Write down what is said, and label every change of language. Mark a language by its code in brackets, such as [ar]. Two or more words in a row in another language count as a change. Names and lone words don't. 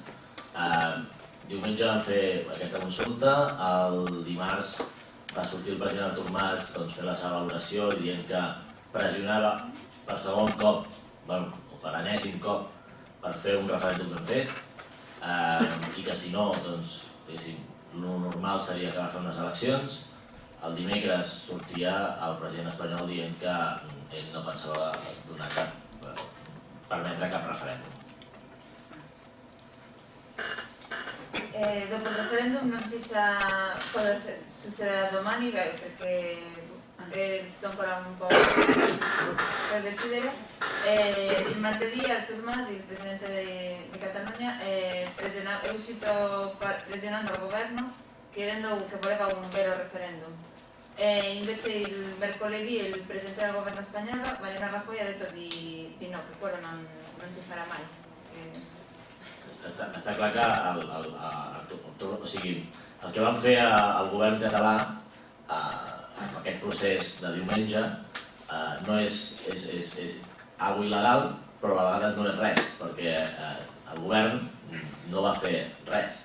[ca] Diumenge vam fer aquesta consulta, el dimarts va sortir el president Artur Mas fer la seva valoració i dient que pressionava per segon cop, o per enèsim cop, per fer un referèndum ben fet i que si no, el normal seria que va fer unes eleccions. El dimecres sortia el president espanyol dient que ell no pensava permetre cap referèndum. [it] Dopo il referendum non si sa cosa succederà domani perché è tutto ancora un po' per decidere. Il martedì Artur Mas, il presidente di Catalogna, è uscito pressionando il governo chiedendo che voleva un vero referendum. Invece il mercoledì il presidente del governo spagnolo, Mariano Rajoy, ha detto di no, che quello non si farà mai. [ca] Està clar que el que van fer al govern català amb aquest procés de diumenge no és algo il·legal, però a la vegada no és res, perquè el govern no va fer res.